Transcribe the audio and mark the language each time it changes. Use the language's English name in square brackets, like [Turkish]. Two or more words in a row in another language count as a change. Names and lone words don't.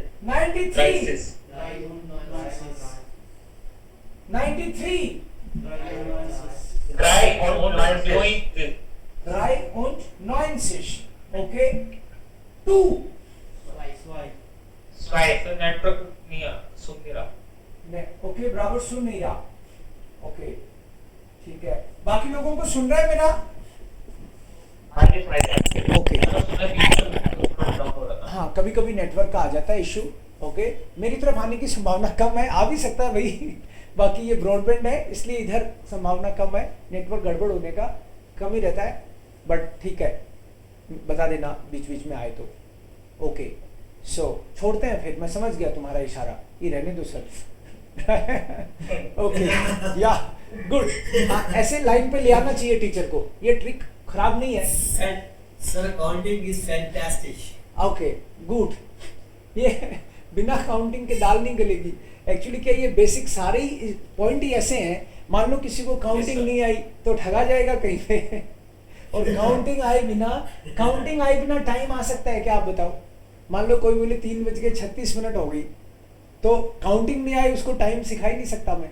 [German] 93. 93. 93. 3 und 90. Okay. 2. [Hindi] Zwei. Network नहीं सुन नहीं रहा. ओके बराबर सुन नहीं रहा. ओके ठीक है. बाकी लोगों को सुन रहा है मेरा. हाँ जी सुनाई दे. ओके. हाँ कभी कभी नेटवर्क का आ जाता है इशू. ओके. मेरी तरफ आने की संभावना कम है. आ भी सकता है भाई. बाकी ये ब्रॉडबैंड है इसलिए इधर संभावना कम है. नेटवर्क गड़बड़ होने का कम ही रहता है. बट ठीक है बता देना बीच बीच में आए तो. ओके सो छोड़ते हैं फिर. मैं समझ गया तुम्हारा इशारा. ये रहने दो सर. ओके या गुड. ऐसे लाइन पे ले आना चाहिए टीचर को. ये ट्रिक खराब नहीं है. [English] Sir, counting is fantastic. [Hindi] ओके गुड. ये बिना काउंटिंग के दाल नहीं गलेगी. एक्चुअली क्या ये बेसिक सारे ही पॉइंट ही ऐसे हैं. मान लो किसी को काउंटिंग नहीं आई तो ठगा जाएगा कहीं पे. और काउंटिंग आए बिना टाइम आ सकता है क्या आप बताओ. मान लो कोई बोले 3:36 हो गई तो काउंटिंग नहीं आई उसको टाइम सिखा ही नहीं सकता मैं.